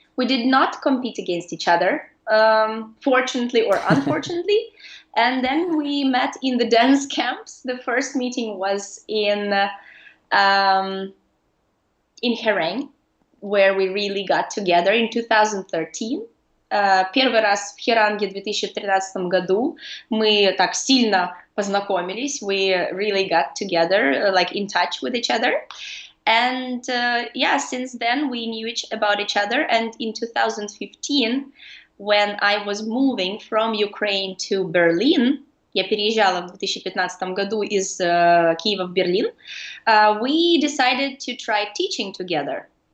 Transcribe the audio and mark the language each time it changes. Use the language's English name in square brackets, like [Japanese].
[English] We did not compete against each other, fortunately or unfortunately. And then we met in the dance camps. The first meeting was in Hereng, where we really got together in 2013. [Russian] Первый раз в Херанге в 2013 году мы так сильно познакомились. [English] We really got together, like in touch with each other. And since then we knew about each other. And in 2015, when I was moving from Ukraine to Berlin, [Russian] я переезжала в 2015 году из Киева в Берлин, [English] we decided to try teaching together.